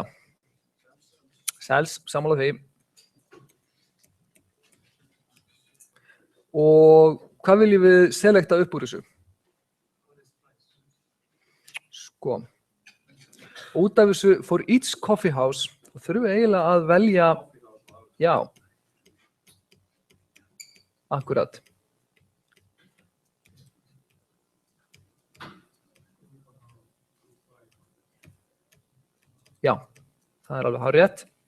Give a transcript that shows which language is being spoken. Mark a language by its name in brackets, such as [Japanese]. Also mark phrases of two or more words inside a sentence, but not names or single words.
[Icelandic] Sels, sammála því. Og hvað viljum við selekta upp úr þessu? Sko, út af þessu [English] for each coffee house [Icelandic] þurfum við eiginlega að velja, já, akkurat. Já, það er alveg hárrétt.